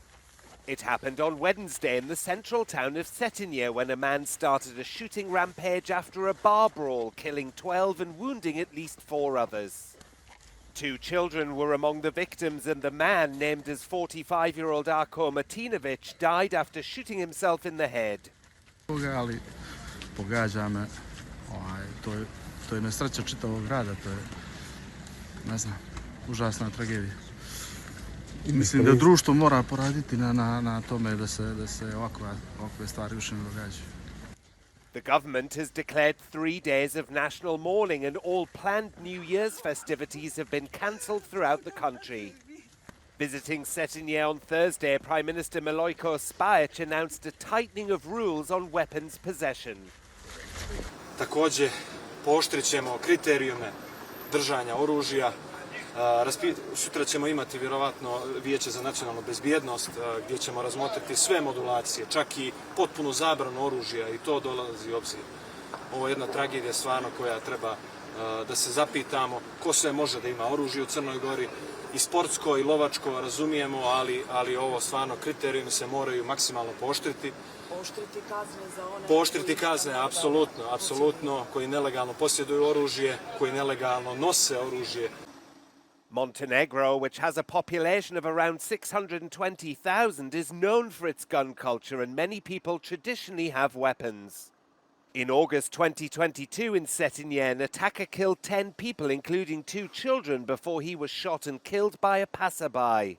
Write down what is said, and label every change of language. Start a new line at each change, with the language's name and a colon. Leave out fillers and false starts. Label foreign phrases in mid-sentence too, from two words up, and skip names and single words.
English: It happened on Wednesday in the central town of Cetinje when a man started a shooting rampage after a bar brawl, killing 12 and wounding at least 4 others. 2 children were among the victims, and the man, named as 45-year-old Arko Martinovic, died after shooting himself in the head.
Serbian: Pogađa me, to je nesreća čitavog grada, to je, ne znam, užasna tragedija. I mislim da društvo mora poraditi na tome da se ovakve stvari više ne događaju.
English: The government has declared 3 days of national mourning and all planned New Year's festivities have been cancelled throughout the country. Visiting Cetinje on Thursday, Prime Minister Milojko Spajic announced a tightening of rules on weapons possession.
Serbian: Također, pooštrit ćemo kriterijume držanja oružja. Sutra ćemo imati vjerovatno Vijeće za nacionalnu bezbjednost gdje ćemo razmotriti sve modulacije, čak i potpunu zabranu oružja, i to dolazi u obzir. Ovo je jedna tragedija stvarno koja treba da se zapitamo ko sve može da ima oružje u Crnoj Gori, i sportsko i lovačko razumijemo, ali ovo stvarno kriterijumi se moraju maksimalno pooštriti. Pooštriti kazne, apsolutno, koji nelegalno posjeduju oružje, koji nelegalno nose oružje.
English: Montenegro, which has a population of around 620,000, is known for its gun culture and many people traditionally have weapons. In August 2022 in Cetinje, an attacker killed 10 people, including 2 children, before he was shot and killed by a passerby.